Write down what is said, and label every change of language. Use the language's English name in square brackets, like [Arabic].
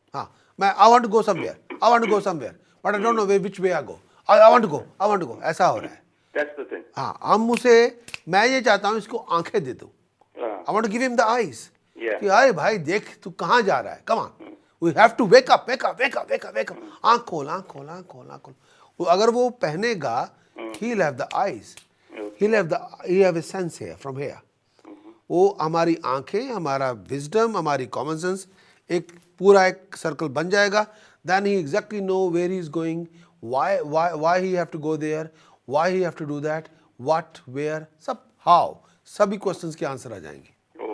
[English] हाँ, मैं I want to go somewhere, I want to go somewhere, but I don't know way which way I go, I want to go, [Hindi] ऐसा हो रहा है। [English] that's the thing [Hindi] हाँ, मैं ये चाहता हूँ इसको आंखें दे दूँ, हाँ [English] I want to give him the eyes Yeah. [Hindi] कि अरे भाई देख तू कहाँ जा रहा है, [English] come on, we have to wake up, [Hindi] wake up, wake up, wake up, wake up, आंख खोल, आंख खोल, आंख खोल, आंख खोल। अगर वो पहनेगा, [English] he'll have the eyes, he'll have a sense here from here। [Hindi] वो हमारी आंखें, हमारा विजडम, हमारी कॉमन सेंस एक पूरा एक सर्कल बन जाएगा। [English] then he exactly know where he is going, why he have to go there, why he have to do that, what, where, सब how, [Hindi] सभी क्वेश्चंस के आंसर आ जाएंगे।